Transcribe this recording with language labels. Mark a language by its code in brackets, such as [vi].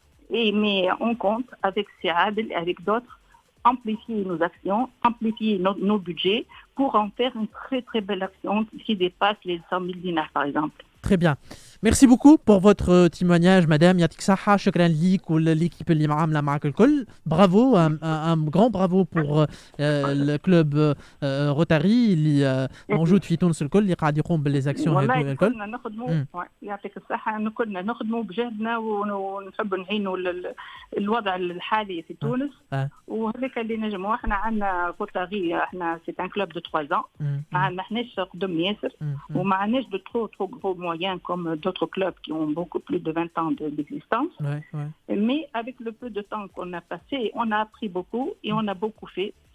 [fr] Mais on compte avec Siad et avec d'autres, amplifier nos actions, amplifier nos budgets pour en faire une très très belle action qui dépasse les 100 000 dinars par exemple. Très bien. Merci beaucoup pour votre témoignage, madame. [ar] Yatik Saha, shukran lik [fr] ou l'équipe [ar] اللي معاملة معك الكل. [fr] Bravo, un grand bravo pour le club Rotary [ar] اللي موجود في تونس الكل اللي قاعد يقوم بالليزاكسيون هذو الكل. كنا نخدموا يعطيك الصحة، كنا نخدموا بجهدنا ونحب نعينوا الوضع الحالي في تونس. وهذاك اللي نجموا. احنا عندنا Rotary، احنا [fr] c'est un club de 3 ans. [ar] ما عندناش قدم ياسر وما عندناش [fr] de trop gros moyens comme d'autres clubs qui ont beaucoup plus de 20 ans d'existence. Mais avec le peu de temps qu'on a passé, on a appris beaucoup et on a beaucoup fait.